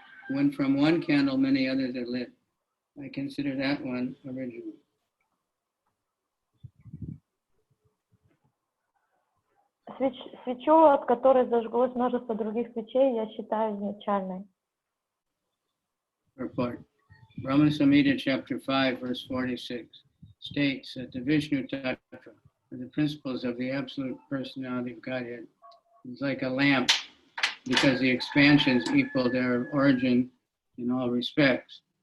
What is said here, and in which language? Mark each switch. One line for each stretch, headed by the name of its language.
English: When from one candle many others are lit, I consider that one original.
Russian: Свечу, от которой зажглось множество других свечей, я считаю изначальной.
English: Report. Brahma Samhita chapter 5 verse 46 states that the Vishnu Tattva, or the principles of the absolute personality of Godhead, is like a lamp because the expansions equal their origin in all respects.